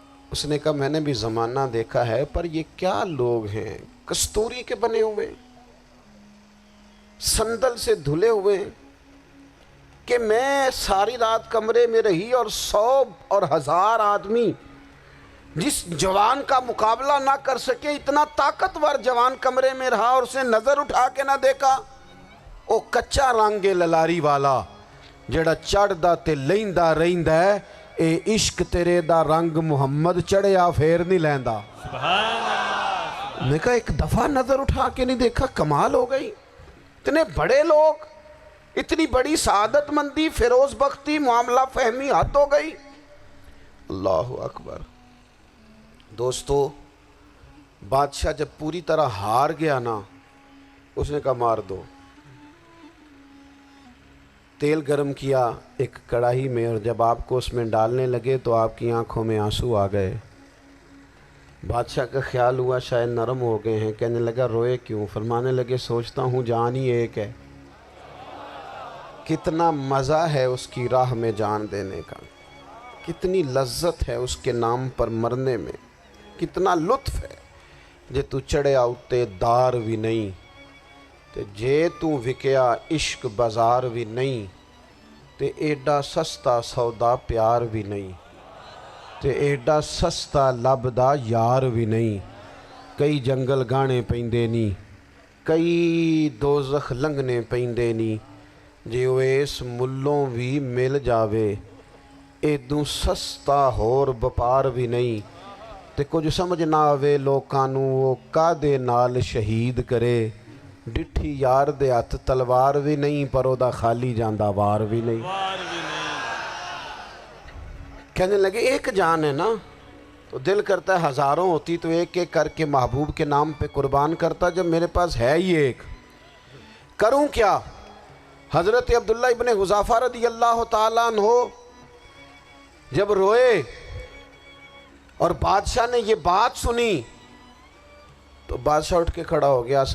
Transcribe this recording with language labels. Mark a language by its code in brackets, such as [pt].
[ur] اس نے کہا میں نے بھی زمانہ دیکھا ہے، پر یہ کیا لوگ ہیں، کستوری کے بنے ہوئے، سندل سے دھلے ہوئے، کہ میں ساری رات کمرے میں رہی اور 100 اور 1000 آدمی جس جوان کا مقابلہ نہ کر سکے، اتنا طاقتور جوان کمرے میں رہا اور اسے نظر اٹھا کے نہ دیکھا. [pa] او کچا رنگ للاری والا جڑا چڑھدا تے لیندا رہندا ہے، اے عشق تیرے دا رنگ محمد چڑھیا پھر نہیں لیندا. [ur] میں نے کہا ایک دفعہ نظر اٹھا کے نہیں دیکھا، کمال ہو گئی. اتنے بڑے لوگ، اتنی بڑی سعادت مندی، فیروز بختی، معاملہ فہمی حد ہو گئی. اللہ اکبر. دوستو، بادشاہ جب پوری طرح ہار گیا نا، اس نے کہا مار دو. تیل گرم کیا ایک کڑاہی میں، اور جب آپ کو اس میں ڈالنے لگے تو آپ کی آنکھوں میں آنسو آ گئے. بادشاہ کا خیال ہوا شاید نرم ہو گئے ہیں. کہنے لگا روئے کیوں؟ فرمانے لگے سوچتا ہوں جان ہی ایک ہے، کتنا مزہ ہے اس کی راہ میں جان دینے کا، کتنی لذت ہے اس کے نام پر مرنے میں، کتنا لطف ہے. [pa] جے تو چڑھیا اتے دار بھی نہیں، تے جے تو وکیا عشق بازار بھی نہیں، تے ایڈا سستا سودا پیار بھی نہیں، تے ایڈا سستا لبدا یار بھی نہیں. کئی جنگل گانے پیندے نی، کئی دوزخ لنگنے پیندے نی، جے وہ اس ملوں بھی مل جاوے، ایدوں سستا ہور بپار بھی نہیں. تے کچھ سمجھ نہ آوے لوکاں نوں وہ کادے نال شہید کرے، ڈٹھی یار دے ہاتھ تلوار بھی نہیں، پر او دا خالی جاندہ وار بھی نہیں. [ur] کہنے لگے ایک جان ہے نا، تو دل کرتا ہے ہزاروں ہوتی تو ایک ایک کر کے محبوب کے نام پہ قربان کرتا. جب میرے پاس ہے ہی ایک، کروں کیا؟ حضرت عبداللہ ابن حذافہ رضی اللہ تعالیٰ عنہ جب روئے اور بادشاہ نے یہ بات سنی تو بادشاہ اٹھ کے کھڑا ہو گیا.